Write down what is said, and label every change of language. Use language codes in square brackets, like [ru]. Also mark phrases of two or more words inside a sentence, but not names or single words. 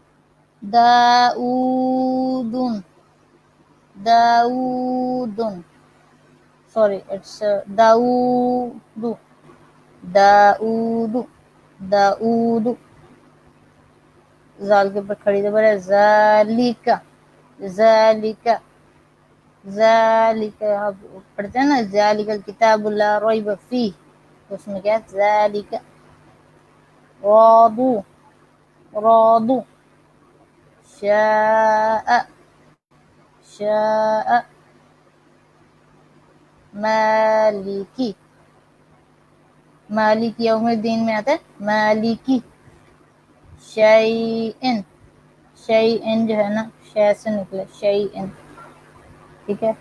[ur] داؤدن داؤدن [en] sorry it's [ur] داؤد داؤد داؤد زال کے اوپر کھڑی زبر ہے. ذالکا ذالکا ذالکا آپ پڑھتے ہیں نا [ar] ذالک الکتاب لا ریب فیہ [ur] تو اس میں کیا ہے ذالک. رادو رادو شاء شاء مالکی [ar] مالک یوم الدین [ur] میں آتا ہے مالکی. شیئن شیئن جو ہے نا شے سے نکلے شیئن. ٹھیک ہے.